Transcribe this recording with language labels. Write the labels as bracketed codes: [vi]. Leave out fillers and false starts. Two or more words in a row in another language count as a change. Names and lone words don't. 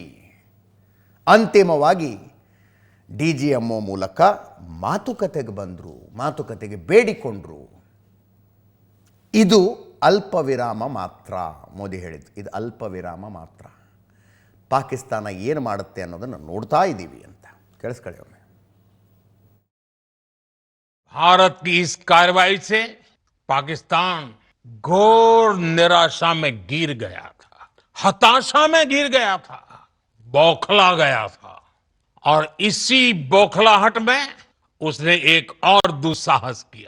[kn] ಅಂತಿಮವಾಗಿ DGMO ಮೂಲಕ ಮಾತುಕತೆಗೆ ಬಂದರು, ಮಾತುಕತೆಗೆ ಬೇಡಿಕೊಂಡ್ರು. ಇದು ಅಲ್ಪ ವಿರಾಮ ಮಾತ್ರ. ಮೋದಿ ಹೇಳಿದ್ದು ಇದು ಅಲ್ಪ ವಿರಾಮ ಮಾತ್ರ. ಪಾಕಿಸ್ತಾನ ಏನು ಮಾಡುತ್ತೆ ಅನ್ನೋದನ್ನು ನೋಡ್ತಾ ಇದ್ದೀವಿ ಅಂತ. ಕೇಳಿಸ್ಕೊಳ್ಳಿ ಒಮ್ಮೆ. [hi] भारत की इस कार्रवाई से पाकिस्तान घोर निराशा में गिर गया था, हताशा में गिर गया था, बौखला गया था। और इसी बौखलाहट में उसने एक और दुस्साहस किया।